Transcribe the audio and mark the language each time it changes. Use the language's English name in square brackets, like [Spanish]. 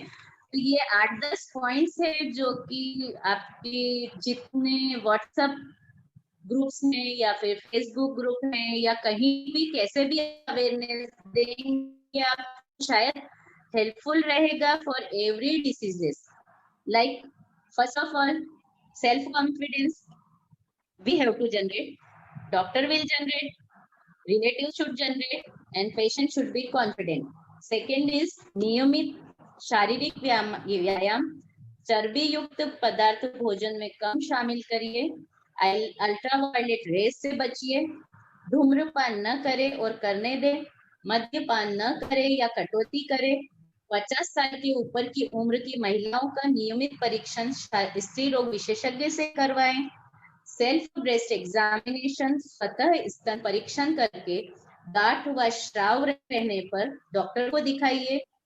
[Hindi] तो ये 8-10 पॉइंट्स है जो कि आपके जितने व्हाट्सएप ग्रुप्स में या फिर फेसबुक ग्रुप में या कहीं भी कैसे भी अवेयरनेस देंगे आप, शायद हेल्पफुल रहेगा [English] For every decisions. Like first of all self confidence we have to generate, doctor will generate, relatives should generate, and patient should be confident. Second is [Hindi] नियमित शारीरिक व्यायाम, चर्बी युक्त पदार्थ भोजन में कम शामिल करिए, अल्ट्रावायलेट रेस से बचिए, धूम्रपान न करे और करने दे, मद्यपान न करे या कटौती करे, 50 साल के ऊपर की उम्र की महिलाओं का नियमित परीक्षण स्त्री रोग विशेषज्ञ से करवाएं, सेल्फ ब्रेस्ट एग्जामिनेशन स्वतः स्तन परीक्षण करके गांठ व स्राव रहने पर डॉक्टर को दिखाइए,